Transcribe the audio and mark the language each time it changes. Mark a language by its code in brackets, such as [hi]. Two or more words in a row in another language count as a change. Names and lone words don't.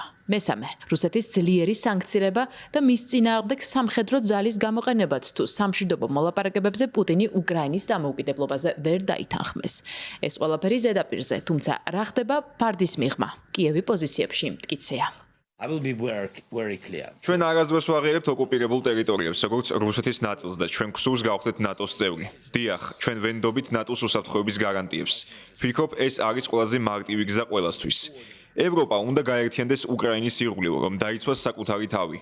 [ka] მესამე, რუსეთის ძლიერი სანქცირება და მის წინააღმდეგ სამხედრო ძალის გამოყენებაც თუ სამშვიდობო მოლაპარაკებებზე პუტინი უკრაინის დამოუკიდებლობაზე ვერ დაითანხმეს. ეს ყველაფერი ზედაპირზე, თუმცა რა ხდება ფარდის მიღმა? კიევი პოზიციებში მტკიცეა. [en] I will be very clear. [ka] ჩვენ არასდროს ვაღიარებთ ოკუპირებულ ტერიტორიებს, როგორც რუსეთის ნაწილს და ჩვენ გსურს გავხდეთ ნატოს წევრი. დიახ, ჩვენ ვენდობით ნატოს უსაფრთხოების გარანტიებს. ვფიქრობ, ეს არის ყველაზე მარტივი გზა ყველასთვის. ევროპა უნდა გაერთიანდეს უკრაინის ირგვლივ, რომ დაიცვას საკუთარი თავი.